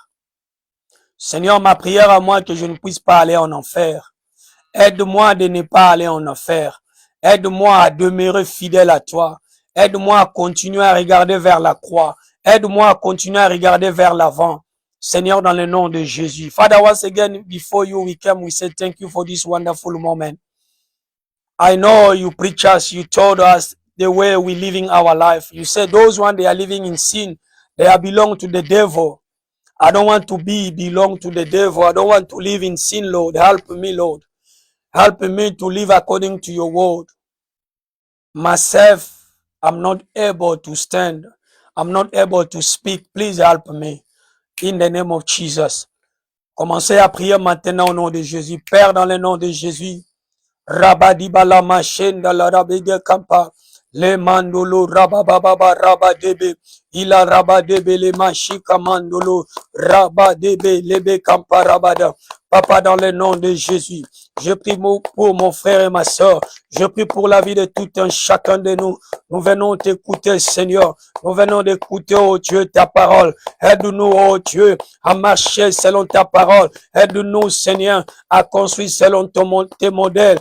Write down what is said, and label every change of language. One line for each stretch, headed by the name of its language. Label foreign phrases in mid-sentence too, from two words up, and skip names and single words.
French: Seigneur, ma prière à moi, que je ne puisse pas aller en enfer. Aide-moi de ne pas aller en enfer. Aide-moi à demeurer fidèle à toi. Aide-moi à continuer à regarder vers la croix. Aide-moi à continuer à regarder vers l'avant. Seigneur, dans le nom de Jésus.
English: Father, once again, before you we come, we say thank you for this wonderful moment. I know you preach us, you told us the way we're living our life. You said those one, they are living in sin. They are belong to the devil. I don't want to belong to the devil. I don't want to live in sin, Lord. Help me, Lord. Help me to live according to your word. Myself, I'm not able to stand. I'm not able to speak. Please help me. In the name of Jesus.
French: Commencez à prier maintenant au nom de Jésus. Père, dans le nom de Jésus. Rabadibala machenda la rabide kampa. Le mandolo rabababa rabadebe. Ila rabadebe le machika mandolo. Rabadebe lebe kampa rabada. Papa, dans le nom de Jésus, je prie pour mon frère et ma soeur. Je prie pour la vie de tout un chacun de nous. Nous venons t'écouter, Seigneur. Nous venons d'écouter, oh Dieu, ta parole. Aide-nous, oh Dieu, à marcher selon ta parole. Aide-nous, Seigneur, à construire selon tes modèles.